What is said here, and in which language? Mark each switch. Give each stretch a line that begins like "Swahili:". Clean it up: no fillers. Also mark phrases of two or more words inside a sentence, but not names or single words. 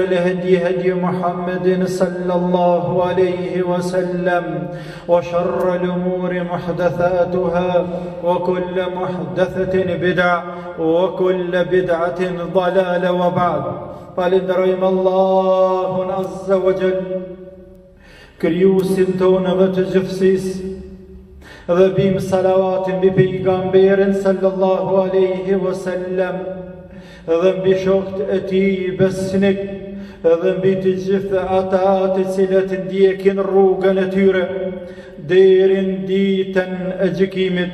Arabic: الهدي هدي محمد صلى الله عليه وسلم وشر الأمور محدثاتها وكل محدثة بدعة وكل بدعة ضلالة وبعد فلندريم الله عز وجل
Albanian: krijuesin tonë dhe të gjithësisë dhe bim salavatin mbi pejgamberin
Arabic: صلى الله عليه وسلم
Albanian: dhe mbi shokët e tij besnik dhe mbi të gjithë ata të cilët ndjekin rrugën e tyre deri në ditën e gjykimit.